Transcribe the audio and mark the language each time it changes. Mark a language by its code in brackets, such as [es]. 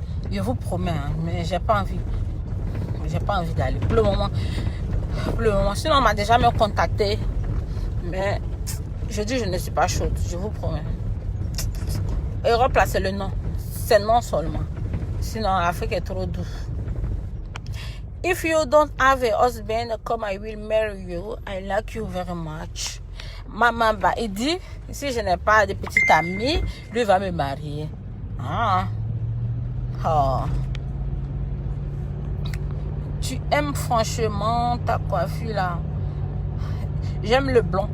[fr] Je vous promets, hein, mais j'ai pas envie. J'ai pas envie d'aller. Pour le moment. Sinon, on m'a déjà même contacté. Mais je dis, je ne suis pas chaude. Je vous promets. Europe, là, c'est le nom. C'est non seulement. Sinon, l'Afrique est trop douce. [en] If you don't have a husband, come, I will marry you. I like you very much. [fr] Maman, il dit, si je n'ai pas de petite amie, lui va me marier. Ah. Oh. Tu aimes franchement ta coiffure là. J'aime le blond.